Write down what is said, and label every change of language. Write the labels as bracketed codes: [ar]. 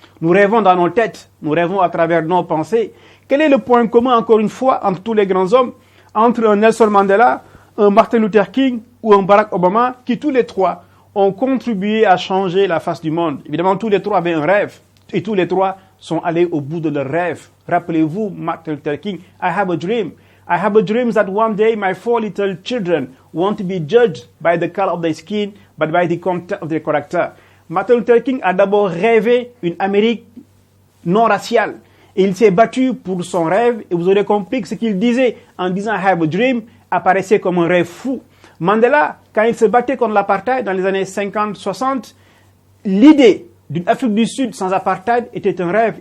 [fr] Nous rêvons dans nos têtes, nous rêvons à travers nos pensées. Quel est le point commun, encore une fois, entre tous les grands hommes, entre un Nelson Mandela, un Martin Luther King ou un Barack Obama, qui tous les trois ont contribué à changer la face du monde? Évidemment, tous les trois avaient un rêve, et tous les trois sont allés au bout de leur rêve. Rappelez-vous, [en] Martin Luther King, I have a dream. I have a dream that one day my 4 little children won't be judged by the color of their skin, but by the content of their character. [fr] Martin Luther King a d'abord rêvé une Amérique non raciale. Et il s'est battu pour son rêve. Et vous aurez compris que ce qu'il disait en disant [en] I have a dream [fr] apparaissait comme un rêve fou. Mandela, quand il se battait contre l'apartheid dans les années 50-60, l'idée d'une Afrique du Sud sans apartheid était un rêve.